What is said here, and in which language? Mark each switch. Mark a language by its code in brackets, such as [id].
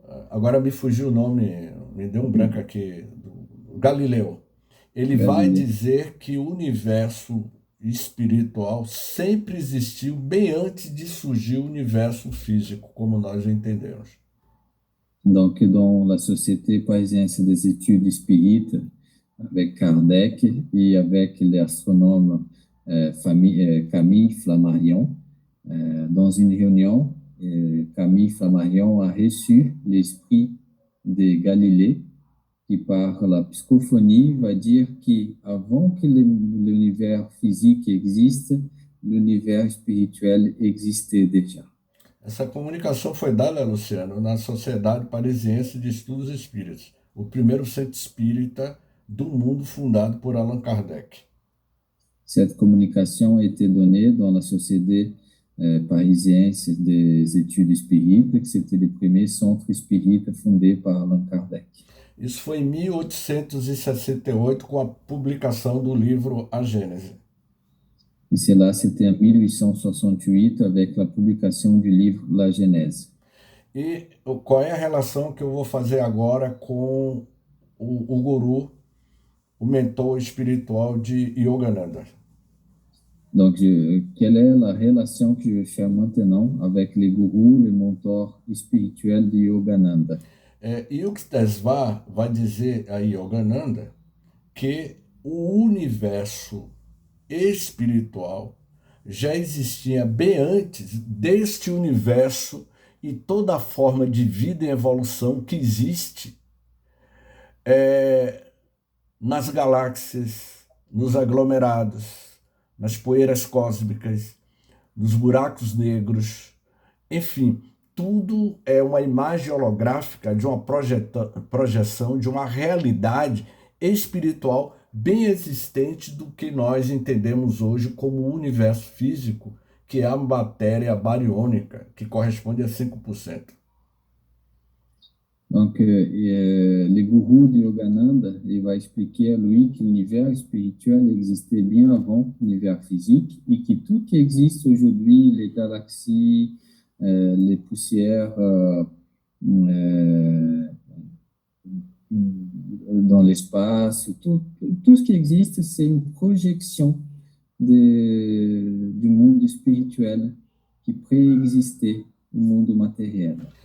[pt] Agora me fugiu o nome, me deu um branco aqui, do Galileu. Ele vai [fr] Galilée. [pt] dizer que o universo espiritual sempre existiu bem antes de surgir o universo físico, como nós entendemos. [fr] Donc, dans la Société parisienne des études spirites, avec Kardec et avec l'astronome Camille Flammarion, dans une réunion, Camille Flammarion a reçu l'esprit de Galilée, qui par la psychophonie va dire qu'avant que l'univers physique existe, l'univers spirituel existait déjà. [pt] Essa comunicação foi dada, Luciano, na Sociedade Parisiense de Estudos Espíritas, o primeiro centro espírita do mundo fundado por Allan Kardec. [fr] Cette communication a été donnée dans la Société parisienne des études spirites, que c'était le premier centre spirite fondé par Allan Kardec. [pt] Isso foi em 1868, com a publicação do livro A Gênese. [fr] Et cela, c'était en 1868 avec la publication du livre La Genèse. [pt] E qual é a relação que eu vou fazer agora com o guru, o mentor espiritual de Yogananda? [fr] Donc, quelle est la relation que je fais maintenant avec les gourous, les mentors spirituels de Yogananda? [pt] Yuktesvar vai dizer a Yogananda que o universo espiritual já existia bem antes deste universo e toda a forma de vida e evolução que existe nas galáxias, nos aglomerados, nas poeiras cósmicas, nos buracos negros, enfim, tudo é uma imagem holográfica de uma projeção de uma realidade espiritual bem existente do que nós entendemos hoje como o universo físico, que é a matéria bariônica, que corresponde a 5%. [fr] Donc, le gourou de Yogananda, il va expliquer à lui que l'univers spirituel existait bien avant l'univers physique et que tout qui existe aujourd'hui, les galaxies, les poussières dans l'espace, tout ce qui existe, c'est une projection du monde spirituel qui préexistait au monde matériel.